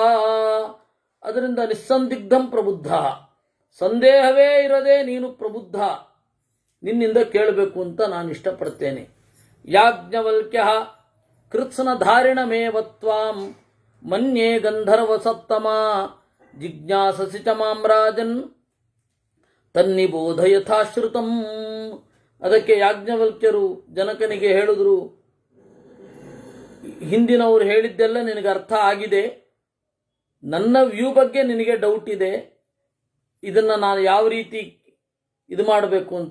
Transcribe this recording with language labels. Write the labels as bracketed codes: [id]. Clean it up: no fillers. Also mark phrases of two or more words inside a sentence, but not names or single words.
[kn] ಅದರಿಂದ [sa] ನಿಸ್ಸಂದಿಗ್ಧಂ ಪ್ರಬುದ್ಧ, [kn] ಸಂದೇಹವೇ ಇರದೆ ನೀನು ಪ್ರಬುದ್ಧ, ನಿನ್ನಿಂದ ಕೇಳಬೇಕು ಅಂತ ನಾನು ಇಷ್ಟಪಡ್ತೇನೆ. [sa] ಯಾಜ್ಞವಲ್ಕ್ಯ ಕೃತ್ಸ್ನ ಧಾರಿಣಮೇವತ್ವಾಂ ಮನ್ಯೇ ಗಂಧರ್ವ ಸತ್ತಮ ಜಿಜ್ಞಾಸಸಿ ಚ ಮಾಂ ರಾಜನ್ ತನ್ನಿಬೋಧ ಯಥಾಶ್ರುತಂ. [kn] ಅದಕ್ಕೆ ಯಾಜ್ಞವಲ್ಕ್ಯರು ಜನಕನಿಗೆ ಹೇಳಿದ್ರು, ಹಿಂದಿನವರು ಹೇಳಿದ್ದೆಲ್ಲ ನಿನಗೆ ಅರ್ಥ ಆಗಿದೆ, ನನ್ನ ವ್ಯೂ ಬಗ್ಗೆ ನಿನಗೆ ಡೌಟ್ ಇದೆ, ಇದನ್ನು ನಾನು ಯಾವ ರೀತಿ ಇದು ಮಾಡಬೇಕು ಅಂತ.